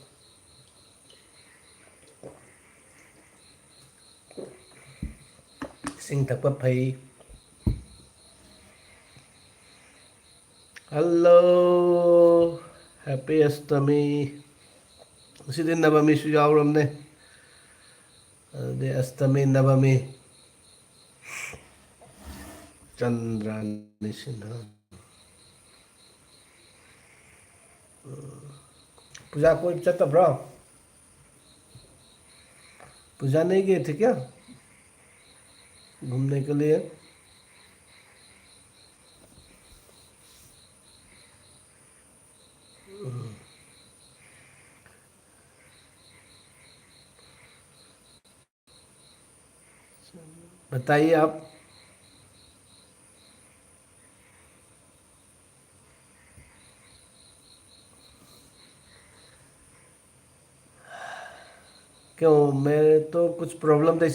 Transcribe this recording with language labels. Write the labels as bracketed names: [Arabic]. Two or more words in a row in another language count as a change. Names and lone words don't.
[Manipuri] ꯏꯁꯤꯡ ꯊꯛꯄ ꯐꯩ ꯍꯜꯂꯣ ꯍꯦꯄꯤ ꯑꯁꯇꯃꯤ ꯉꯁꯤꯗꯤ ꯅꯕꯃꯤꯁꯨ ꯌꯥꯎꯔꯕꯅꯦ ꯑꯗꯨꯗꯤ ꯑꯁꯇꯃꯤ ꯅꯕꯃꯤ ꯆꯟꯗ꯭ꯔ ꯅꯤꯡꯁꯤꯡꯅ ꯄꯨꯖꯥ ꯀꯣꯏꯕ ꯆꯠꯇꯕ꯭ꯔꯣ [Hindi] पूजा नहीं गए थे क्या घूमने के लिए बताइए आप क्यों मेरे तो कुछ प्रॉब्लम था